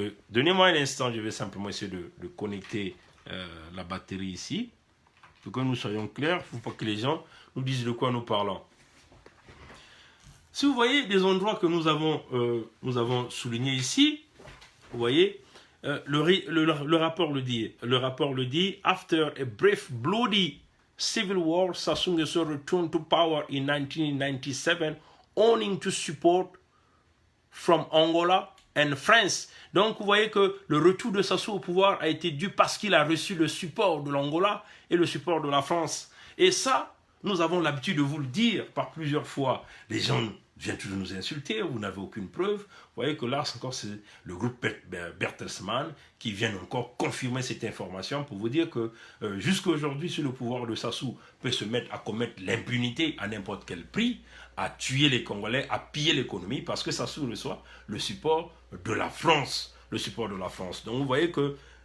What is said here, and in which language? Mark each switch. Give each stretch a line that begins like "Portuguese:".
French: Donnez-moi un instant, je vais simplement essayer de connecter la batterie ici. Pour que nous soyons clairs, il ne faut pas que les gens nous disent de quoi nous parlons. Si vous voyez des endroits que nous avons soulignés ici, vous voyez, le rapport le dit. Le rapport le dit.
English: After a brief bloody civil war, Sassou Nguesso returned to power in 1997, owing to support from Angola and France.
French: Donc vous voyez que le retour de Sassou au pouvoir a été dû parce qu'il a reçu le support de l'Angola et le support de la France. Et ça, nous avons l'habitude de vous le dire par plusieurs fois. Les gens viennent toujours nous insulter, vous n'avez aucune preuve. Vous voyez que là, c'est le groupe Bertelsmann qui vient encore confirmer cette information pour vous dire que jusqu'à aujourd'hui, si le pouvoir de Sassou peut se mettre à commettre l'impunité à n'importe quel prix, à tuer les Congolais, à piller l'économie, parce que Sassou reçoit le support de la France. Le support de la France. Donc vous voyez que...